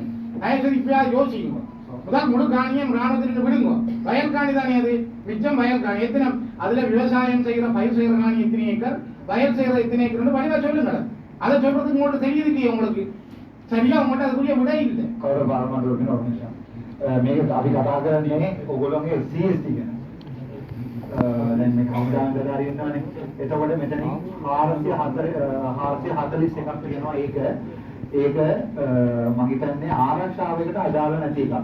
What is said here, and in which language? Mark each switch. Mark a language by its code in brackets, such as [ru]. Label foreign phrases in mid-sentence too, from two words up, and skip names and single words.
[ta] தயவுசெய்து இப்பயாவது யோசிங்க. முதல் முழு காணியும் ராணுவத்திற்கு விடுங்க. வயல் காணி தானே அது, மிச்சம் வயல் காணி எத்தனை, அதுல விவசாயம் செய்யற பயிர் செய்யற காணி எத்தனை ஏக்கர், வயல் செய்யற எத்தனை ஏக்கர் வடிவா சொல்லுங்க. அதை சொல்றதுக்கு உங்கள்ட்ட தெரியுது இல்லையா? உங்களுக்கு சரியா உங்கள்ட்ட அதுக்குரிய விட இல்லை. [si] මේක අපි කතා කරන්නේ ඔයගොල්ලෝගේ CST ගැන. දැන් මේ කවුදාන් ගදාරි ඉන්නවනේ. එතකොට මෙතනින් 441ක් තියෙනවා. ඒක මම හිතන්නේ ආරක්ෂාවකට අදාළ නැති එකක්.